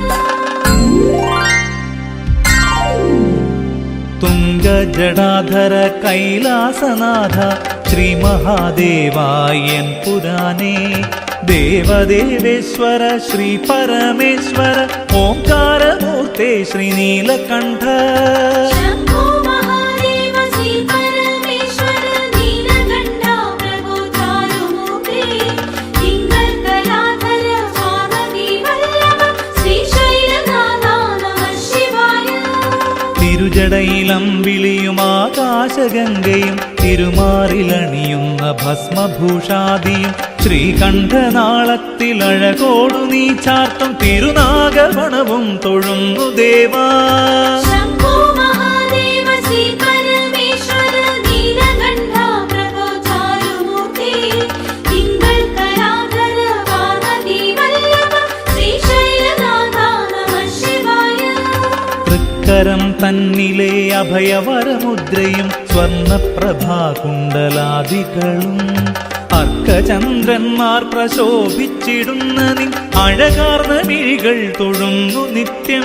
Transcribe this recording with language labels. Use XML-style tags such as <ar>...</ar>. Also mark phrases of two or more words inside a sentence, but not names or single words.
<sa>तुङ्गजडाधर कैलासनाथ श्री महादेवायन पुराणे देवदेवेश्वर श्री परमेश्वर ओंकारमूर्ते श्री नीलकण्ठ शम्भो महादेव श्री परमेश्वर नीलकण्ठ प्रभो चारुमूर्ते तिङ्गळ कलाधर पार्वती वल्लभ श्रीशैलनाथ नमः शिवाय</sa> <ml>തിരുജടയിലം വിളിയും ആകാശഗംഗയും തിരുമാറിലണിയുന്ന ഭസ്മഭൂഷാദിയും ശ്രീകണ്ഠനാളത്തിലഴകോടു നീ ചാർത്തും തിരുനാഗവണവും തൊഴുന്നു ദേവാ</ml> <sa>शम्भो महादेव श्री परमेश्वर नीलकण्ठ प्रभो चारुमूर्ते तिङ्गळ कलाधर पार्वती वल्लभ श्रीशैलनाथ नमः शिवाय</sa> <ml>തൃക്കരം തന്നിലെ അഭയവരമുദ്രയും സ്വർണപ്രഭാകുണ്ടലാദികളും അർക്കചന്ദ്രന്മാർ പ്രശോഭിച്ചിടുന്ന നിൻ അഴകാർന്ന മിഴികൾ തൊഴുന്നു നിത്യം</ml>